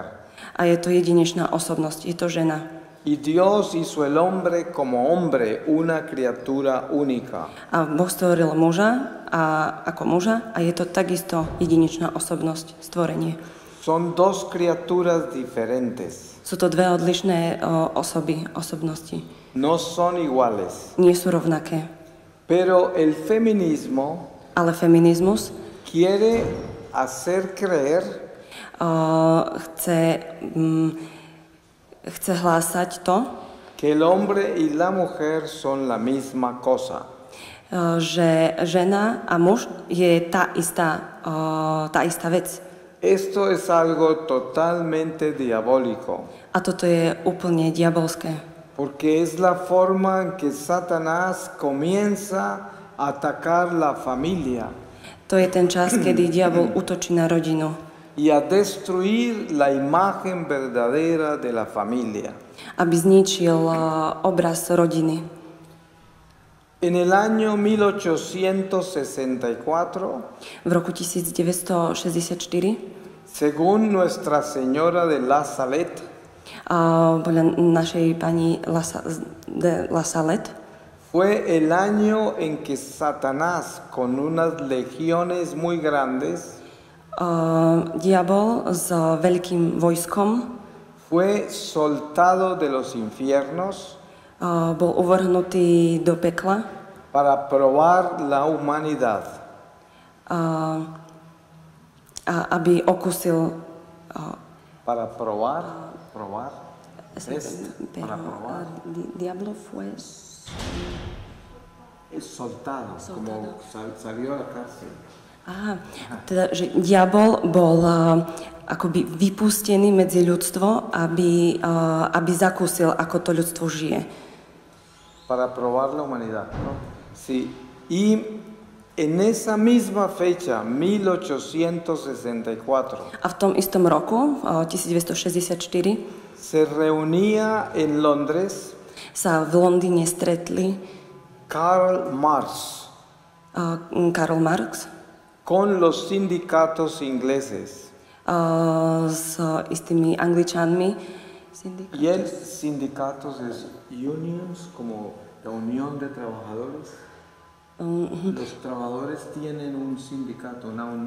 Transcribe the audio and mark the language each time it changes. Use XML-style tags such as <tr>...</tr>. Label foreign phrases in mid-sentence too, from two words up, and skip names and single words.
<sk>A je to jedinečná osobnosť, je to žena.</sk> <es>Y Dios hizo el hombre como hombre, una criatura única.</es> <sk>A Boh stvoril muža ako muža a je to takisto jedinečná osobnosť, stvorenie.</sk> <es>Son dos criaturas diferentes.</es> <sk>Sú to dve odlišné osobnosti.</sk> <es>No son iguales.</es> <sk>Nie sú rovnaké.</sk> <es>Pero el feminismo</es> <sk>Ale feminizmus</sk> <es>quiere hacer creer</es> <sk>chce hlásať to,</sk> <es>que el hombre y la mujer son la misma cosa.</es> <sk>Že žena a muž je tá istá vec.</sk> <es>Esto es algo totalmente diabólico.</es> <sk>A toto je úplne diabolské.</sk> <es>Porque es la forma en que Satanás comienza a atacar la familia.</es> <sk>To je ten čas, kedy diabol útočí na rodinu.</sk> <es>Y a destruir la imagen verdadera de la familia.</es> <sk>Aby zničil obraz rodiny.</sk> <es>En el año 1864,</es> <sk>v roku 1964,</sk> <es>según Nuestra Señora de La Salette,</es> <sk>podľa našej pani de La Salette,</sk> <es>fue el año en que Satanás, con unas legiones muy grandes,</es> <sk>diabol s veľkým vojskom</sk> <es>fue soltado de los infiernos</es> <sk>bol uvrhnutý do pekla</sk> <es>para probar la humanidad.</es> <sk>Aby okusil</sk> <es>para probar, para probar. Diablo fue soltado, como salió a la cárcel.</es> <sk>Teda, že diabol bol akoby vypustený medzi ľudstvo, aby zakúsil, ako to ľudstvo žije.</sk> <es>Para probar la humanidad, ¿no? Sí. Y en esa misma fecha, 1864,</es> <sk>a v tom istom roku, 1964,</sk> <es>se reunía en Londres</es> <sk>sa v Londýne stretli</sk> <es>Karl Marx con los sindicatos ingleses.</es> <sk>S istými Angličanmi.</sk> <es>Y el sindicatos es unions, como la unión de trabajadores. Los trabajadores tienen un sindicato, una unión.</es>